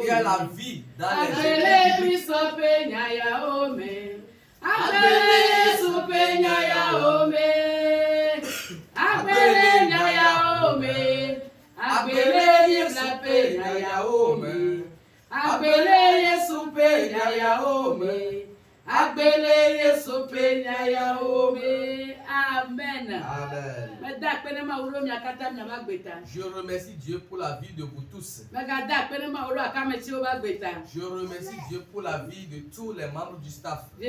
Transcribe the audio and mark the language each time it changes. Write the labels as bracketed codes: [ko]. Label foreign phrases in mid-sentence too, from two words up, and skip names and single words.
[fr] Il y a la vie dans les [ee] agbele Kristo penya ya ome agbele Yesu penya ya ome agbele nya ya ome agbele Yesu penya ya ome agbele Yesu penya ya ome. [fr] Amen. Je remercie Dieu pour la vie de vous tous. Je remercie Dieu pour la vie de tous les membres du staff.